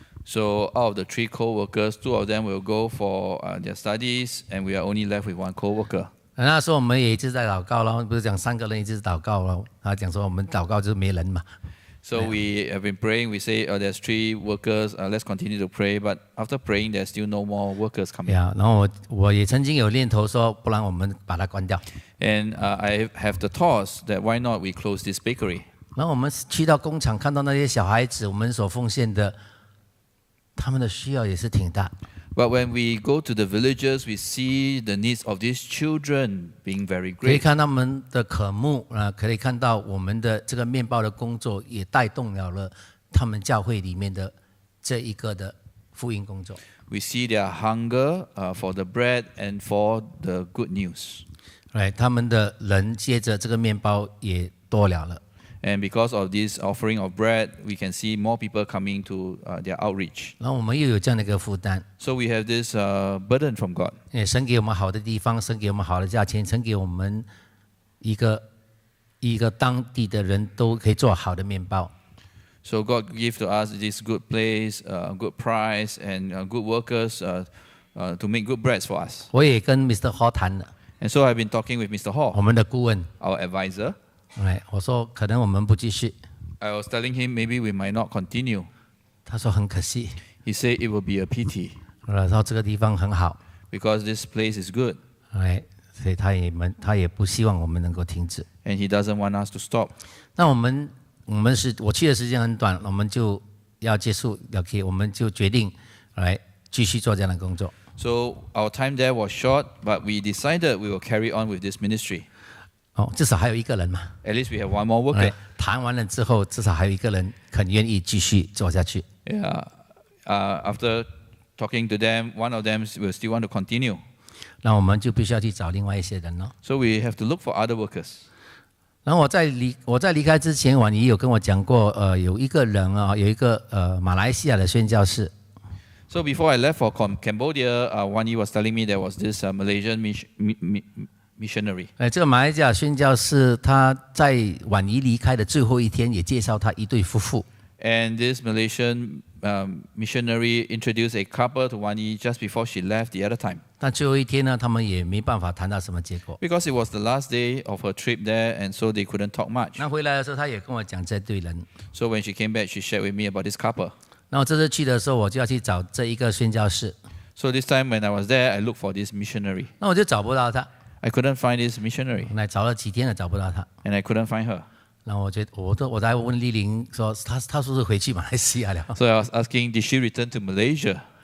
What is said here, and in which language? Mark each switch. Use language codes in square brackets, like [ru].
[en] So out of the 3 co-workers, 2 of them will go for their studies, and we are only left with 1 co-worker. [zh] 那时候我们也一直在祷告咯，不是讲3个人一直祷告咯，他讲说我们祷告就是没人嘛。 [en] So we have been praying. We say, there's 3 workers. Let's continue to pray. But after praying, there's still no more workers coming. [zh] 然后我也曾经有念头说，不然我们把它关掉。 [en] And I have the thoughts that why not we close this bakery? [zh] 然后我们去到工厂，看到那些小孩子，我们所奉献的，他们的需要也是挺大。 [en] But when we go to the villages, we see the needs of these children being very [zh] 可以 [en] great. [zh] 看他们的渴慕可以看到我们的这个面包的工作，也带动了他们教会里面的这一个的福音工作。 [en] We see their hunger for the bread and for the good news. [zh] 他们的人接着这个面包也多了。 [en] And because of this offering of bread, we can see more people coming to their outreach. [zh] 然后我们又有这样的一个负担。 [en] So we have this burden from God. [zh] 神给我们好的地方，神给我们好的价钱，神给我们一个当地的人都可以做好的面包。 [en] So God gave to us this good place, good price, and good workers to make good breads for us. [zh] 我也跟 Mr. Hall 谈了， [en] And so I've been talking with Mr. [zh] 我 [en] Hall, [zh] 们的顾问， [en] our advisor. [zh] 我说可能我们不继续， [en] I was telling him maybe we might not continue. [zh] 他说很可惜， [en] He said it will be a pity [zh] 然后这个地方很好， [en] because this place is good, [zh] 所以他也不希望我们能够停止。 [en] and he doesn't want us to stop. [zh] 那我去的时间很短，我们就要结束，OK， 我们就决定来继续做这样的工作。 [en] So our time there was short, but we decided we will carry on with this ministry. [zh] 至少还有一个人嘛。 [en] At least we have 1 more worker. [zh] 谈完了之后，至少还有一个人肯愿意继续做下去。 [en] Yeah. After talking to them, 1 of them will still want to continue. [zh] 那我们就必须要去找另外一些人咯。 [en] So we have to look for other workers. [zh] 然后我在离开之前，婉仪有跟我讲过，有一个人有一个马来西亚的宣教士。 [en] So before I left for Cambodia, Wan Yi was telling me there was this Malaysian missionary. [zh] 这个马来西亚宣教士，他在婉仪离开的最后一天，也介绍他一对夫妇。 [en] And this Malaysian missionary introduced a couple to Wan Yi just before she left the other time. [zh] 但最后一天呢，他们也没办法谈到什么结果。 [en] Because it was the last day of her trip there, and so they couldn't talk much. [zh] 那回来的时候，他也跟我讲这对人。 [en] So when she came back, she shared with me about this couple. [zh] 然后这次去的时候，我就要去找这一个宣教士。 [en] So this time when I was there, I looked for this missionary. [zh] 那我就找不到他， [en] I couldn't find this missionary, [zh] 找了几天了找不到他。 [en] and I couldn't find her. [zh] 然后我在问丽玲说，他是不是回去马来西亚了？ [en] So I was asking, did she return to Malaysia?